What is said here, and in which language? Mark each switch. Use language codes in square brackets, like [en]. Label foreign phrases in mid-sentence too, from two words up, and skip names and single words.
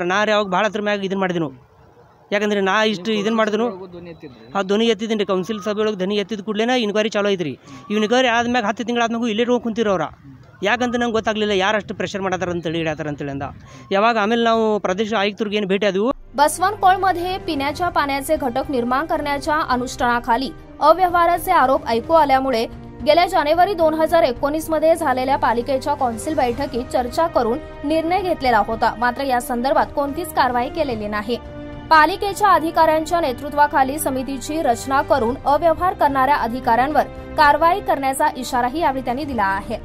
[kn] ನಾನು ಯಾವಾಗ ಭಾಳ ಹತ್ರ ಮ್ಯಾಗ ಇದನ್ನು ಮಾಡಿದೆನು. ಯಾಕಂದರೆ ನಾ ಇಷ್ಟು ಇದನ್ನು ಮಾಡಿದನು ಆ ಧ್ವನಿ ಎತ್ತಿದ್ದೀನಿ ರೀ. ಕೌನ್ಸಿಲ್ ಸಭೆ ಒಳಗೆ ಧ್ವನಿ ಎತ್ತಿದ ಕೂಡಲೇ ಇನ್ಕ್ವೈರಿ ಚಾಲೋ ಐತ್ರಿ. ಇನ್ಕ್ವೈರಿ ಆದ್ಮ್ಯಾಗ 10 ತಿಂಗಳು ಆದ್ಮ್ಯಾಗೂ ಇಲ್ಲೇ ಹೋಗಿ ಕುಂತಿರೋರ. ಯಾಕಂತ ನಂಗೆ ಗೊತ್ತಾಗಲಿಲ್ಲ ಯಾರು ಅಷ್ಟು ಪ್ರೆಷರ್ ಮಾಡತ್ತಾರ ಅಂತೇಳಿ ಇಡತ್ತಾರ ಅಂತೇಳಿ ಅಂದ. ಯಾವಾಗ ಆಮೇಲೆ ನಾವು ಪ್ರದೇಶ ಆಯುಕ್ತರಿಗೆ ಏನು ಭೇಟಿ ಆದವು. [mr] बसवनकोळमध्ये पिण्याच्या पाण्याचे घटक निर्माण करण्याच्या अनुष्ठानाखाली अव्यवहाराचे आरोप ऐकू आल्यामुळे गेल्या जानेवारी 2019 मध्ये झालेल्या पालिकेच्या कौन्सिल बैठकीत चर्चा करून निर्णय घेतलेला होता. मात्र या संदर्भात कोणतीच कारवाई केलेली नाही. पालिकेच्या अधिकाऱ्यांच्या नेतृत्वाखाली समितीची रचना करून अव्यवहार करणाऱ्या अधिकाऱ्यांवर कारवाई करण्याचा इशाराही यावेळी त्यांनी दिला आहे.